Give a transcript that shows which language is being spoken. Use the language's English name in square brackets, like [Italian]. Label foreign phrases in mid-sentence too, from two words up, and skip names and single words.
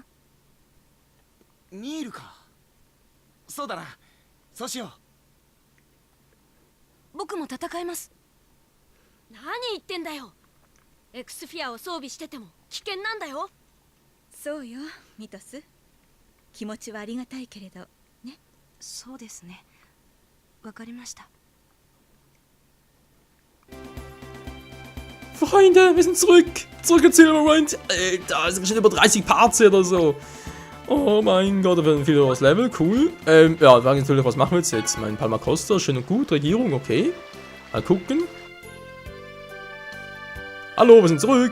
[Japanese] ニールか。そうだな、そうしよう。僕も戦います。何言ってんだよ。エクスフィアを装備してても危険なんだよ。そうよ、ミトス。気持ちはありがたいけれどね。そうですね。わかりました。 [German] Freunde, wir sind zurück. Zurück in Silverwind. Da sind schon über 30 Parts oder so. Oh mein Gott, da werden viele aus Level. Cool. Ja, natürlich, was machen wir jetzt? Mein Palma Costa, schön und gut. Regierung, okay. Mal gucken. Hallo, wir sind zurück.